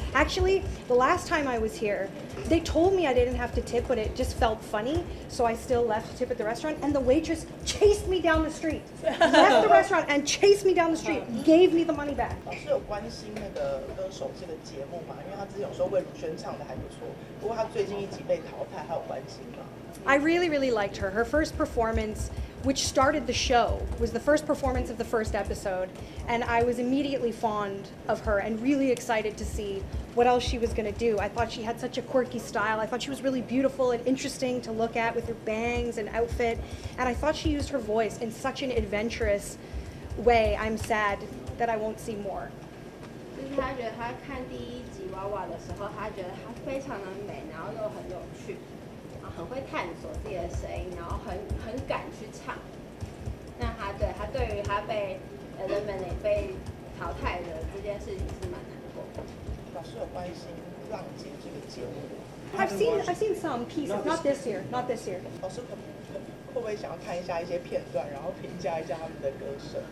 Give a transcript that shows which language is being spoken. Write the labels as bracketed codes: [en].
[en] Actually, the last time I was here, they told me I didn't have to tip, but it just felt funny, so I still left to tip at the restaurant, and the waitress chased me down the street. Left the restaurant and chased me down the street, gave me the money back. [zh] 老师有关心那个歌手这个节目吗？因为他之前有说魏如萱唱的还不错，不过他最近一集被淘汰，还有关心吗？ [en] I really, really liked her. Her first performance, which started the show, was the first performance of the first episode, and I was immediately fond of her and really excited to see what else she was going to do. I thought she had such a quirky style. I thought she was really beautiful and interesting to look at with her bangs and outfit, and I thought she used her voice in such an adventurous way. I'm sad that I won't see more. [zh] 就是他觉得他看第一集娃娃的时候，他觉得她非常的美，然后又很有趣。很会探索自己的声音，然后很敢去唱。那他对于他被人们被淘汰的这件事情是蛮难过的。老师有关心浪姐这个节目 [en] I've seen some pieces, not this year. [zh] 老师会不会想要看一下一些片段，然后评价一下他们的歌声